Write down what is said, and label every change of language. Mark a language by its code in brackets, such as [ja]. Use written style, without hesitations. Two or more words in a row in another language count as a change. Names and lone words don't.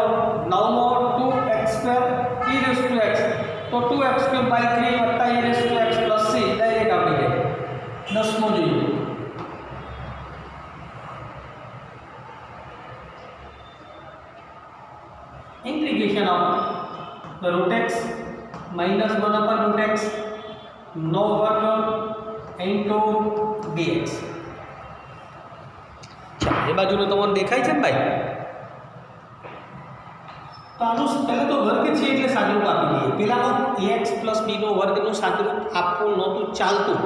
[en] નવમો 2x square e raised to x તો 2x cube by 3 વત્તા e raised to x plus c [gu] ડાયરેક્ટ આવડી જાય. દસમો જોઈએ [en] integration of the root x minus 1 upon root x [gu] નો વર્ગ [en] into dx. [gu] એ બાજુનો તમને દેખાય છે ને ભાઈ? તો આનું પહેલા તો વર્ગ છે એટલે સાદુરૂપ આપી દઈએ. પહેલામાં [en] ax plus b [gu] નો વર્ગનું સાદુરૂપ આપવું નહોતું ચાલતું.